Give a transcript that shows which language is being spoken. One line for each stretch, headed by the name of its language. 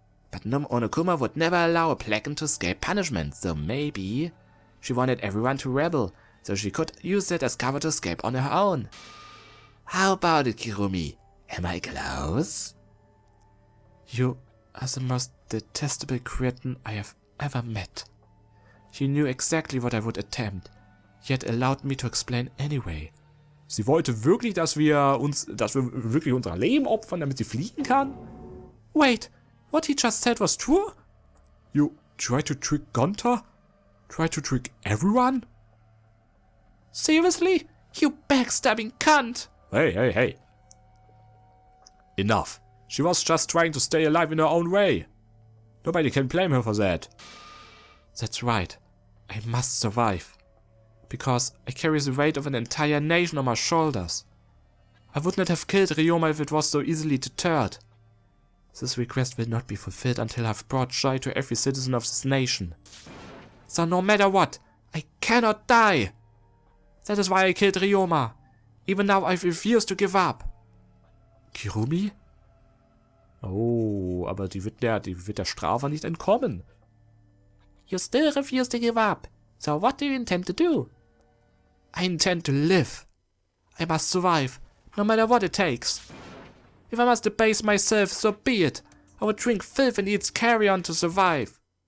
English: But Onokuma would never allow a plebeian to escape punishment, so maybe she wanted everyone to rebel, so she could use that as cover to escape on her own. How about it, Kirumi? Am I close? You are the most detestable cretin I have ever met. You knew exactly what I would attempt, yet allowed me to explain anyway.
German: Sie wollte wirklich, dass wir wirklich unser Leben opfern, damit sie fliegen kann?
English: Wait, what he just said was true? You try to trick Gunter? Try to trick everyone? Seriously? You backstabbing cunt! Hey. Enough. She was just trying to stay alive in her own way. Nobody can blame her for that. That's right. I must survive. Because I carry the weight of an entire nation on my shoulders. I would not have killed Ryoma if it was so easily deterred. This request will not be fulfilled until I've brought joy to every citizen of this nation. So no matter what, I cannot die! That is why I killed Ryoma. Even now I refuse to give up. Kirumi?
German: Oh, aber die wird der Strafe nicht entkommen.
English: You still refuse to give up. So what do you intend to do? I intend to live. I must survive, no matter what it takes. If I must debase myself, so be it. I will drink filth and eat carrion to survive.